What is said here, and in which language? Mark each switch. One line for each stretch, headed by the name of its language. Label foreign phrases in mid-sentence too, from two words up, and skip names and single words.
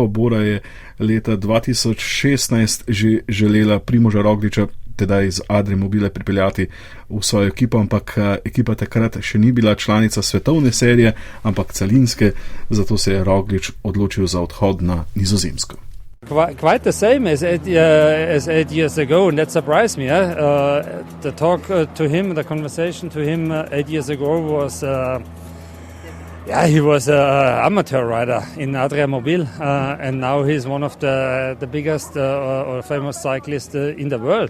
Slovenian: Bora je leta 2016 že želela Primoža Rogliča tedaj z Adria Mobile pripeljati v svojo ekipo, ampak ekipa takrat še ni bila članica svetovne serije, ampak celinske, zato se je Roglič odločil za odhod na Nizozemsko.
English: Quite the same as 8 years ago, and that surprised me. The talk to him, the conversation to him 8 years ago was, he was an amateur rider in Adria Mobile, and now he's one of the biggest or famous cyclists in the world.